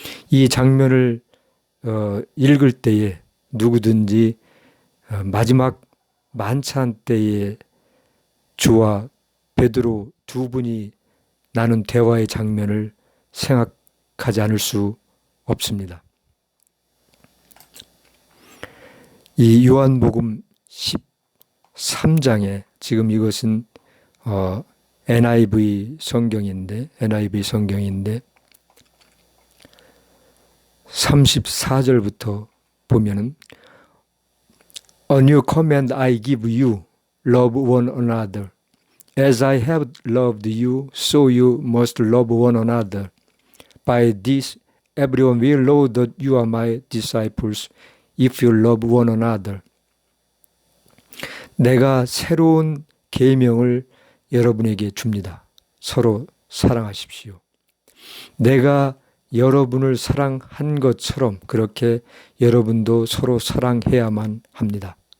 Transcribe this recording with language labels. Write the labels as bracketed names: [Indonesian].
[Korean] 이 장면을 읽을 때에 누구든지 마지막 만찬 때에 주와 베드로 두 분이 나눈 대화의 장면을 생각하지 않을 수 없습니다. 이 요한복음 13장에 지금 이것은 NIV 성경인데 34절부터 보면은 [English] A new command I give you, love one another. As I have loved you, so you must love one another. By this, everyone will know that you are my disciples, if you love one another. [Korean] 내가 새로운 계명을 여러분에게 줍니다. 서로 사랑하십시오. 내가 여러분을 사랑한 것처럼 그렇게 여러분도 서로 사랑해야만 합니다.